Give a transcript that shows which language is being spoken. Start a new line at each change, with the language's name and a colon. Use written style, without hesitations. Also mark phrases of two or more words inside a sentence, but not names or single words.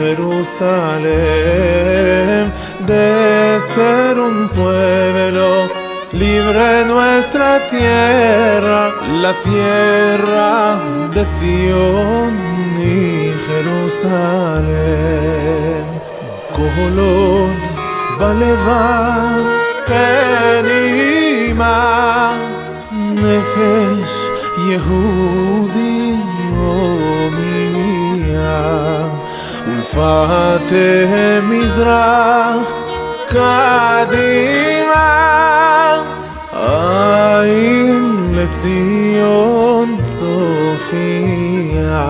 Spanish: Jerusalén, de ser un pueblo libre en nuestra tierra, la tierra de Sion y Jerusalén.
Hebrew: כל עוד בלבב פנימה נפש יהודי הומיה ולפאתי מזרח קדימה עין לציון צופיה.